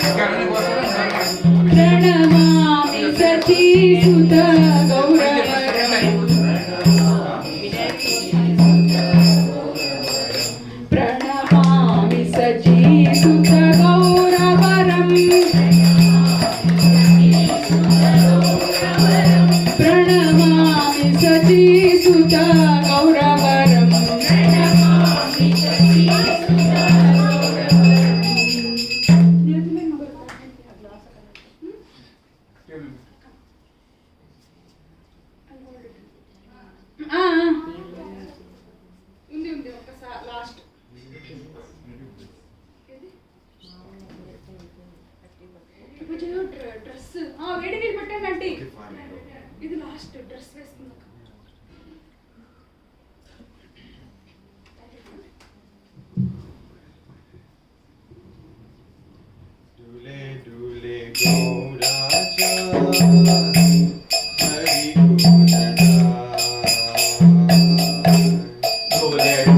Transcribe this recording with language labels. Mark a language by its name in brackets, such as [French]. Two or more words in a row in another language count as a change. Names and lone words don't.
[Sanskrit] प्रणमामि सचीसुत गौरवरं प्रणमामि सचीसुत गौरवरं प्रणमामि सचीसुत गौरवरं प्रणमामि [Telugu] ఉంది ఉంది ఒకసారి [English] last dress [Telugu] వేడి నీళ్ళు పెట్టండి ఇది [English] last dress [Telugu] వేసుకుందాం [Bangla] डुले डुले गौराचा हरि गुणगाय डुले